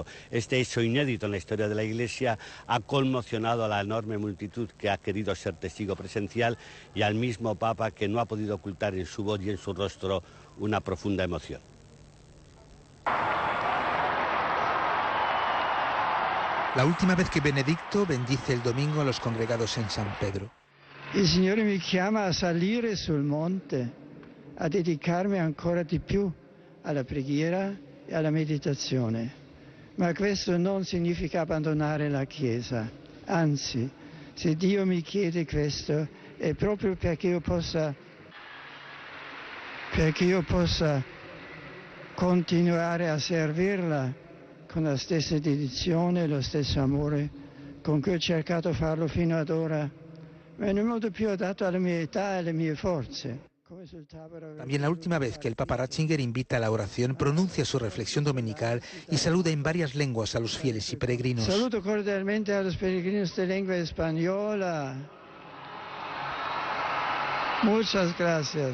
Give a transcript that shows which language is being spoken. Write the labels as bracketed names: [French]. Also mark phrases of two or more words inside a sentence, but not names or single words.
[Spanish] Este hecho inédito en la historia de la Iglesia ha conmocionado a la enorme multitud que ha querido ser testigo presencial, y al mismo Papa, que no ha podido ocultar en su voz y en su rostro una profunda emoción. La última vez que Benedicto bendice el domingo a los congregados en San Pedro. [Italian] Il Signore mi chiama a salire sul monte, a dedicarmi ancora di più alla preghiera e alla meditazione, ma questo non significa abbandonare la Chiesa. Anzi, se Dio mi chiede questo è proprio perché io possa continuare a servirla con la stessa dedizione e lo stesso amore con cui ho cercato di farlo fino ad ora, ma in un modo più adatto alla mia età e alle mie forze. [Spanish] También la última vez que el Papa Ratzinger invita a la oración, pronuncia su reflexión dominical y saluda en varias lenguas a los fieles y peregrinos. [Italian] Saluto cordialmente [Spanish] a los peregrinos de lengua española. Muchas gracias.